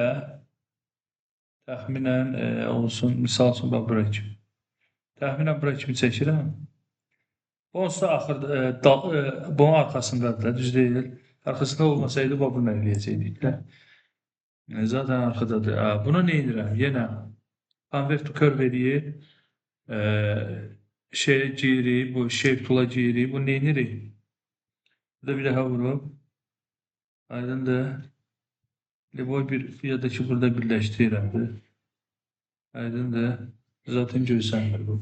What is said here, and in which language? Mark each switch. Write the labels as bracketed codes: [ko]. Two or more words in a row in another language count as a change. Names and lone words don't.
[az] Təxminən olsun, misal üçün bax bura kimi. Təxminən bura kimi çəkirəm. Onsuz da axırda, bunun arxasındadır da, düz deyil. Arxasında olmasaydı, bunu eləyəcəkdik də. Zaten arxadadır. Bunu nə edirəm? Yenə convert to curve eləyib, şeyə giyirik, bu [en] shape tool'a [az] giyirik, bunu nə edirik? Burada bir daha vurup, aydındır. Bu ya da ki burada birləşdirirəm. Aydındır. Zaten görsənmir bu.